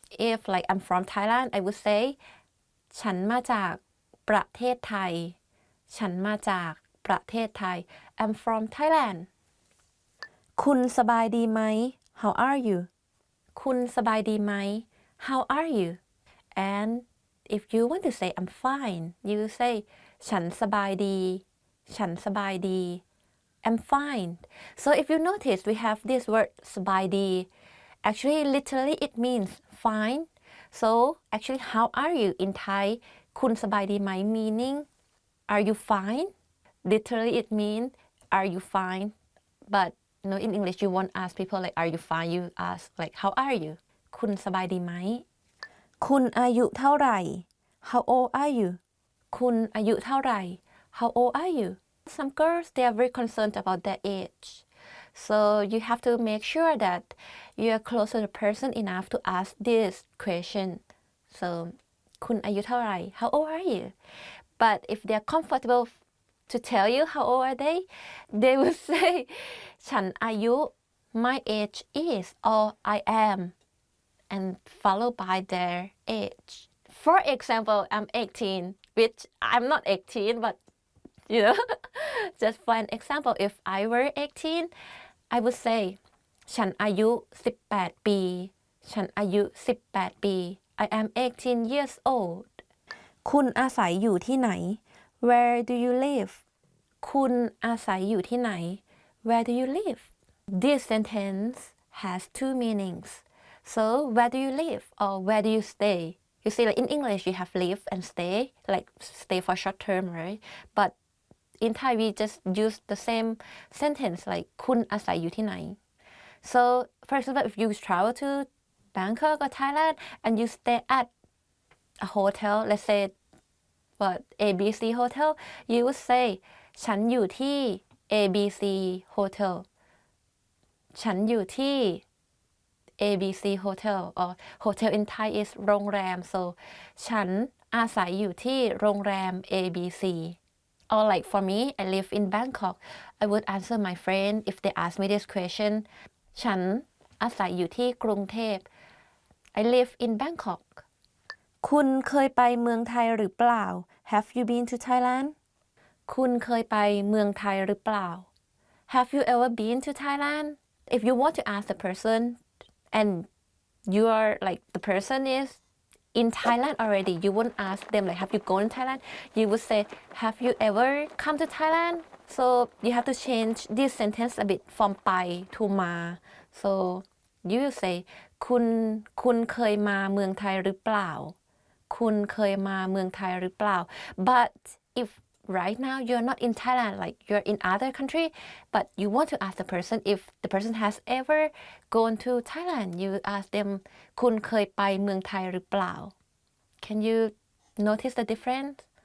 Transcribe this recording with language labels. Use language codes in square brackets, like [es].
[en] If like I'm from Thailand, I would say [th] ฉันมาจากประเทศไทย ฉันมาจากประเทศไทย [en] I'm from Thailand. [th] คุณสบายดีไหม [en] How are you? [th] คุณสบายดีไหม [en] How are you? And if you want to say I'm fine, you say [th] ฉันสบายดี ฉันสบายดี [en] I'm fine. So if you notice, we have this word สบายดี Actually, literally it means fine. So actually, how are you in Thai? [th] คุณสบายดีไหม [en] meaning are you fine? Literally it means are you fine? But you know, in English, you won't ask people like are you fine? You ask like how are you? [th] คุณสบายดีไหม คุณอายุเท่าไหร่ [en] How old are you? [th] คุณอายุเท่าไหร่ [en] How old are you? Some girls, they are very concerned about their age. So you have to make sure that you are close to the person enough to ask this question. So [th] คุณอายุเท่าไหร่ [en] How old are you? But if they are comfortable to tell you how old are they will say [th] ฉันอายุ [en] my age is or I am and followed by their age. For example, I'm 18, which I'm not 18, but you know, just for an example, if I were 18, I would say [th] ฉันอายุ18 ปี ฉันอายุ18 ปี [en] I am 18 years old. [th] คุณอาศัยอยู่ที่ไหน [en] Where do you live? [th] คุณอาศัยอยู่ที่ไหน [en] Where do you live? This sentence has two meanings. So where do you live or where do you stay? You see, like in English, you have live and stay, like stay for short term, right? But in Thai, we just use the same sentence, like [th] คุณอาศัยอยู่ที่ไหน [en] So, for example, if you travel to Bangkok or Thailand and you stay at a hotel, let's say, what, ABC Hotel, you would say [th] ฉันอยู่ที่ ABC Hotel. ฉันอยู่ที่ ABC Hotel [en] or hotel in Thai is [th] โรงแรม [en] so [th] ฉันอาศัยอยู่ที่โรงแรม ABC [en] Or like for me, I live in Bangkok. I would answer my friend if they ask me this question. [th] ฉันอาศัยอยู่ที่กรุงเทพ [en] I live in Bangkok. [th] คุณเคยไปเมืองไทยหรือเปล่า [en] Have you been to Thailand? [th] คุณเคยไปเมืองไทยหรือเปล่า [en] Have you ever been to Thailand? If you want to ask the person and you are like the person is in Thailand already, you won't ask them like have you gone to Thailand? You would say have you ever come to Thailand? So you have to change this sentence a bit from ไป to มา so you will say [th] คุณเคยมาเมืองไทยหรือเปล่า คุณเคยมาเมืองไทยหรือเปล่า [en] but if right now you're not in Thailand, like you're in other country, but you want to ask the person if the person has ever gone to Thailand, you ask them [th] คุณเคยไปเมืองไทยหรือเปล่า [en] Can you notice the difference?